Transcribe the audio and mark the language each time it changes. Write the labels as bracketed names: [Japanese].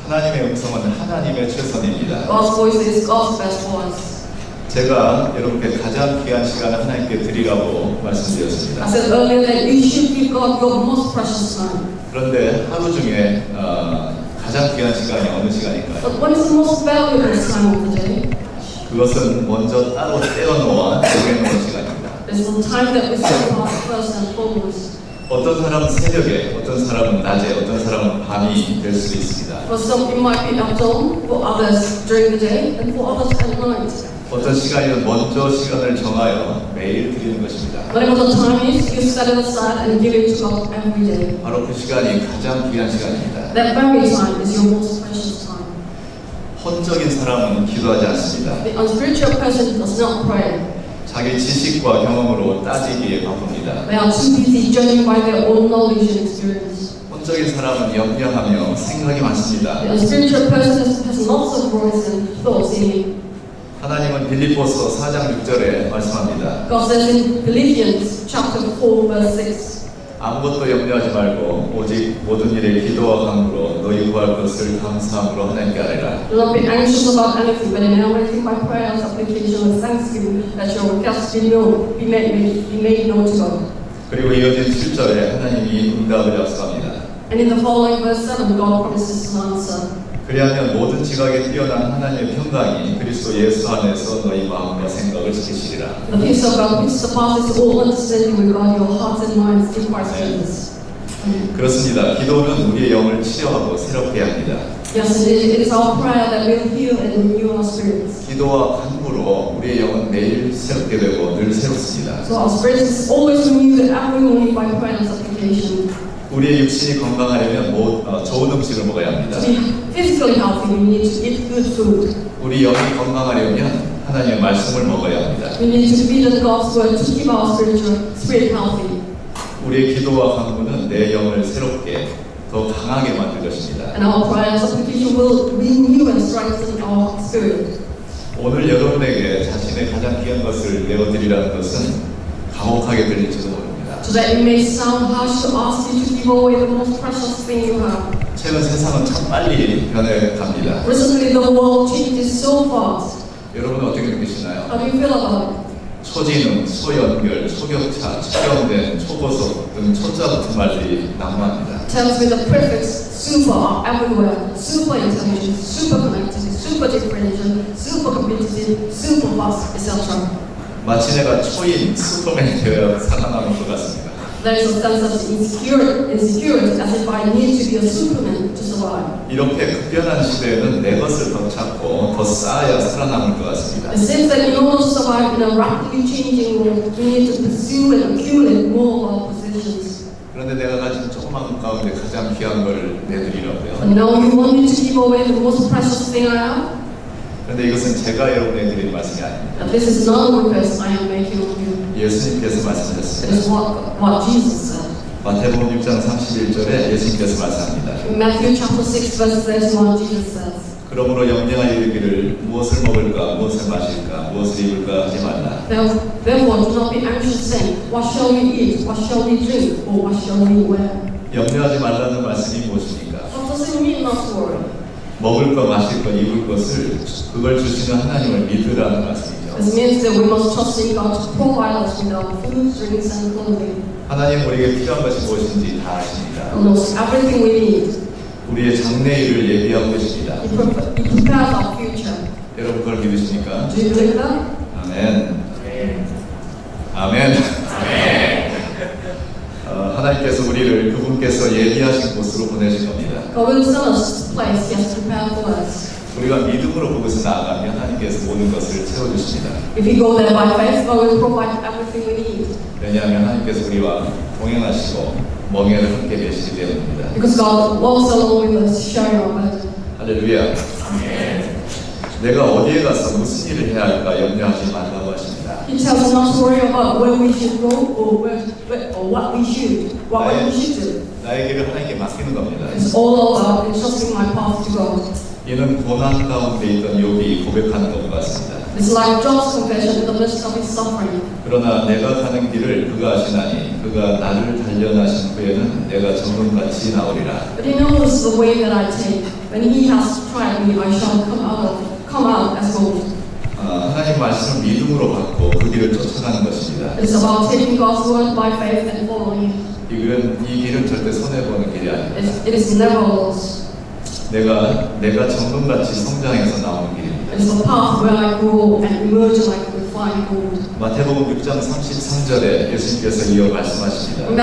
[Korean] 하나님의 음성은 하나님의 최선입니다. [English] God's voice is God's best for us. [Korean] 제가 여러분께 가장 귀한 시간을 하나님께 드리라고 [English] I [Korean] 말씀드렸습니다. [English] said earlier that you should give God your most precious time. [Korean] 그런데 하루 중에 가장 귀한 시간이 어느 시간일까요? [English] But what is the most valuable time of the day? [Korean] 그것은 먼저 따로 떼어놓아 정해놓은 시간입니다. [English] It's the time that we set apart first and foremost. [Korean] 어떤 사람은 새벽에, 어떤 사람은 낮에, 어떤 사람은 밤이 될 수도 있습니다. [English] For some it might be at dawn, for others during the day, and for others at night. [Korean] 어떤 시간이든 먼저 시간을 정하여 매일 드리는 것입니다. [English] Whatever the time is, you set it aside and give it to God every day. [Korean] 바로 그 시간이 가장 귀한 시간입니다. [English] That very time is your most precious time. [Korean] 혼적인 사람은 기도하지 않습니다. [English] The unspiritual person does not pray. [Korean] 자기 지식과 경험으로 따지기에 바쁩니다. [English] They are too busy judging by their own knowledge and experience. [Korean] 혼적인 사람은 염려하며 생각이 많습니다. [English] The unspiritual person has lots of worries and thoughts in him. [Korean] 하나님은 빌립보서 4장 6절에 말씀합니다. [English] God says in Philippians chapter 4 verse 6. [Korean] 아무것도 염려하지 말고 오직 모든 일에 기도와 간구로 너희 구할 것을 감사함으로 하나님께 아뢰라. [English] Do not be anxious about anything, but in everything by prayer, supplication, and thanksgiving, that your requests be made known to God. [Korean] 그리고 이어진 7절에 하나님이 응답을 약속합니다. [English] And in the following verse 7, God promises an answer. [Korean] 그리하면 모든 지각에 뛰어난 하나님의 평강이 그리스도 예수 안에서 너희 마음과 생각을 지키시리라. [English] The peace of God, which surpasses all understanding, will guard your hearts and minds in Christ Jesus. [Korean] 그렇습니다. 기도는 우리의 영을 치료하고 새롭게 합니다. [English] Yes, it is our prayer that will heal and renew our spirits. [Korean] 기도와 간구로 우리의 영은 매일 새롭게 되고 늘 새롭습니다. [English] So our spirits is always renewed every morning by prayer and supplication. [Korean] 우리의 육신이 건강하려면 좋은 음식을 먹어야 합니다. [English] To be physically healthy, we need to eat good food. [Korean] 우리 영이 건강하려면 하나님의 말씀을 먹어야 합니다. [English] We need to feed on God's word to keep our spirit healthy. [Korean] 우리의 기도와 간구는 내 영을 새롭게 더 강하게 만들 것입니다. [English] And our prayer and supplication will renew and strengthen our spirit. [Korean] 오늘 여러분에게 자신의 가장 귀한 것을 내어드리라는 것은 가혹하게 들릴지도 모릅니다. [English] So that it may sound harsh to ask you to give away the most precious thing you have. [Korean] 최근 세상은 참 빨리 변해갑니다. [English] Recently, the world changes so fast. [Korean] 여러분은 어떻게 느끼시나요? [English] How do you feel about it? [Korean] 초지능, 소연결, 초격차, 초경된, 초고속 등 초자 같은 말들이 난무합니다. [English] Terms with the prefix super are everywhere. Super intelligent, super connected, super differential, super competitive, super fast, etc. [Korean] 마치 내가 초인 슈퍼맨이 되어 살아남은 것 같습니다. [English] There is a sense of insecurity as if I need to be a superman to survive. [Korean] 이렇게 급변한 시대에는 내 것을 더 찾고 더 쌓아야 살아남을 것 같습니다. [English] It seems that in order to survive in a rapidly changing world, we need to pursue and accumulate more of our possessions. [Korean] 그런데 내가 가진 조그만 것 가운데 가장 귀한 걸 내드리라고요. [English] But now you want me to give away the most precious thing I have? [Korean] 그런데 이것은 제가 여러분에게 드리는 말씀이 아닙니다. [English] And this is not a request I am making of you. [Korean] 예수님께서 [English] It [Korean] 말씀하셨습니다. [English] is what Jesus said. [Korean] 마태복음 6장 31절에 예수님께서 말씀합니다. [English] In Matthew chapter 6 verse 31, Jesus says, [Korean] 그러므로 염려하여 이르기를 무엇을 먹을까, 무엇을 마실까, 무엇을 입을까 하지 말라. [English] Therefore do not be anxious, saying, what shall we eat, what shall we drink, or what shall we wear? [Korean] 염려하지 말라는 말씀이 무엇입니까? [English] What does it mean not to worry? [Korean] 먹을 것, 마실 것, 입을 것을 그걸 주시는 하나님을 믿으라는 말씀이죠. [English] This means that we must trust in God to provide us with our food, drinks, and clothing. [Korean] 하나님 우리에게 필요한 것이 무엇인지 다 아십니다. [English] He knows everything we need. [Korean] 우리의 장래일을 예비하고 계십니다. [English] He prepares our future. [Korean] 여러분 그걸 믿으십니까? [English] Do you believe that? [Korean] 아멘. 아멘. 하나님께서 우리를 그분께서 예비하신 곳으로 보내실 겁니다. [English] God will send us to the place He has prepared for us. [Korean] 우리가 믿음으로 그것을 나아가면 하나님께서 모든 것을 채워주십니다. [English] If we go there by faith, God will provide everything we need. [Korean] 왜냐하면 하나님께서 우리와 동행하시고 멍에를 함께 계시기 때문입니다. [English] Because God walks along with us, sharing our burden. [Korean] 할렐루야. 내가 어디에 가서 무슨 일을 해야 할까 염려하지 말라고 하십니다. [English] He tells us not to worry about where we should go or what we should do. [Korean] 나의 길을 하나님께 맡기는 겁니다. [English] It's all about entrusting my path to God. [Korean] 이는 고난 가운데 있던 욥이 고백하는 것과 같습니다. [English] It's like Job's confession in the midst of his suffering. [Korean] 그러나 내가 가는 길을 그가 아시나니 그가 나를 단련하신 후에는 내가 정금같이 나오리라. [English] But he knows the way that I take. When he has tried me, I shall come out as gold. [Korean] 하나님 말씀을 믿음으로 받고 그 길을 쫓아가는 것입니다. [English] It's about taking God's word by faith and following Him. [Korean] 이 길은 절대 손해보는 길이 아닙니다. [English] It is never lost. [Korean] 내가 정금같이 성장해서 나오는 길입니다. [English] It's the path where I grow and emerge like refined gold. [Korean] 마태복음 6장 33절에 예수님께서 이어 말씀하십니다.